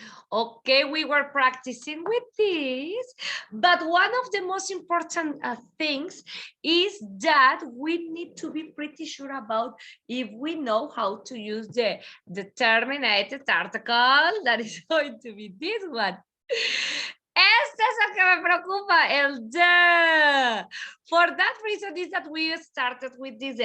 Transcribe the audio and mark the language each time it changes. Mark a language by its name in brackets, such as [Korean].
[English] Okay, we were practicing with this, but one of the most important things is that we need to be pretty sure about if we know how to use the determinate article, that is going to be this one. [Spanish] Este es el que me preocupa, el the. [English] For that reason is that we started with this.